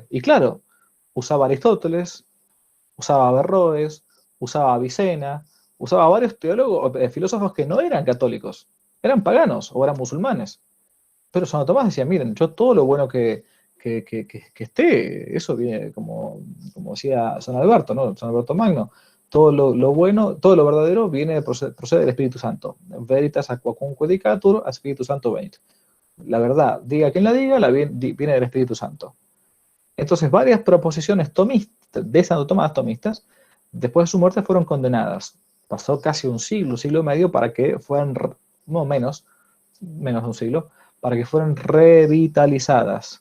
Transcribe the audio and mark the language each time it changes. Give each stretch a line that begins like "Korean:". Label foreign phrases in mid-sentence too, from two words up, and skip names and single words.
Spanish: Y claro, usaba Aristóteles, usaba Averroes, usaba Avicena, usaba varios teólogos, filósofos que no eran católicos, eran paganos o eran musulmanes. Pero Santo Tomás decía, miren, yo todo lo bueno que esté, eso viene, como decía San Alberto, ¿no? San Alberto Magno, todo lo bueno, todo lo verdadero procede del Espíritu Santo.
Latin: Veritas aquacunque dicatur, a Espíritu Santo venit.
Spanish: La verdad, diga quien la diga, viene del Espíritu Santo. Entonces, varias proposiciones tomistas, de Santo Tomás tomistas, después de su muerte fueron condenadas. Pasó casi un siglo y medio para que fueran, no menos de un siglo, para que fueran revitalizadas.